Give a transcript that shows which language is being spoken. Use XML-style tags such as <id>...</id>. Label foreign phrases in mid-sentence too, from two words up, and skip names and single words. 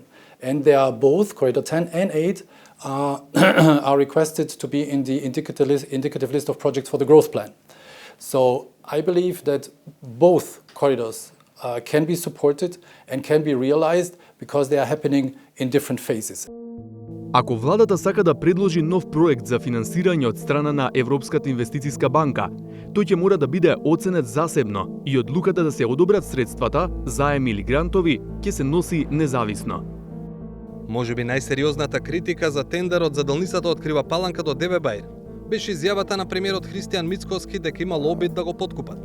<en>And they are both, Corridor 10 and 8, are requested to be in the indicative list of projects for the growth plan. So I believe that both corridors can be supported and can be realized because they are happening in different phases.</en> <mk>Ако владата сака да предложи нов проект за финансирање од страна на Европската инвестициска банка, тој ќе мора да биде оценет засебно и одлуката да се одобрат средствата, заеми или грантови, ќе се носи независно. Можеби најсериозната критика за тендерот за делницата од Крива Паланка до Девебајр беше изјавата на премиерот Христијан Мицкоски дека имал обид да го подкупат.</mk>